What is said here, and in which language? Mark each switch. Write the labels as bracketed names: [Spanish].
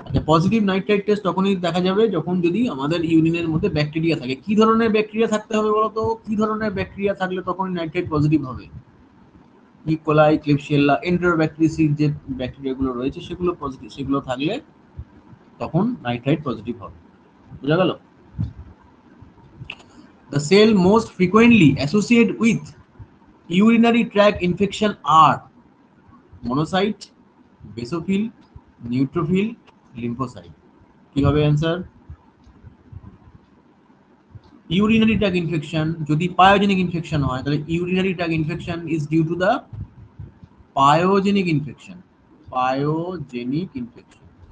[Bangla] Positive nitrite test তখনই দেখা যাবে যখন যদি আমাদের ইউরিনের মধ্যে ব্যাকটেরিয়া থাকে। কি ধরনের ব্যাকটেরিয়া থাকতে হবে বলতো? কি ধরনের ব্যাকটেরিয়া থাকলে তখন নাইট্রাইট পজিটিভ হবে? ই কোলাই, ক্লিপশিয়েল্লা, এন্টেরোব্যাকটেরিয়াসিস যে ব্যাকটেরিয়াগুলো রয়েছে সেগুলো পজিটিভ, সেগুলো থাকলে তখন নাইট্রাইট পজিটিভ হবে। বোঝা গেল? [English] The cell most frequently associated with urinary tract infection are monocyte, basophil, neutrophil, lymphocyte. [Bangla] কি হবে অ্যান্সার? ইউরিনারি ট্র্যাক্ট ইনফেকশন যদি পায়োজেনিক ইনফেকশন হয়, তাহলে urinary tract infection [English] Is due to the pyogenic infection. [Bangla] Pyogenic infection.